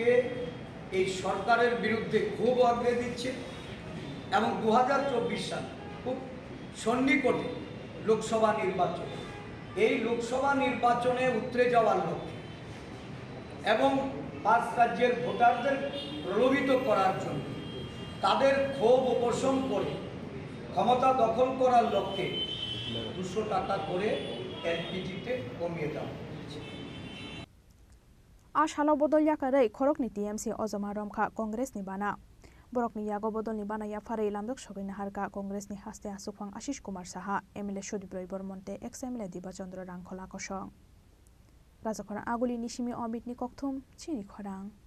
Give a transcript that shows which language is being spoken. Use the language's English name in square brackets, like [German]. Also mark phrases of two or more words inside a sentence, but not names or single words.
[Bangla] এই সরকারের বিরুদ্ধে ক্ষোভ আগ্রে দিচ্ছে এবং 2024 সাল খুব সন্নিকটে লোকসভা নির্বাচন এই লোকসভা নির্বাচনে উতরে যাওয়ার লক্ষ্যে এবং ৫ রাজ্যের ভোটারদের প্রলোভিত করার জন্য তাদের ক্ষোভ উপশম করে ক্ষমতা দখল করার লক্ষ্যে ২০০ টাকা করে এলপিজিতে কমিয়ে দেওয়া হয়েছে [Kok Borok] Ashalo bodol yakarei khorokni TMC ozama romkha Congress ni bana borokni yago bodol ni bana ya farei lamdok sogina harka Congress ni haste Asokhwang Ashish Kumar Saha MLA Sudip Roy Bormonte ex-MLA Diba Chandra Rangkhola kosong Rajakhor aguli nishimi obit ni kokthum Chini Khorang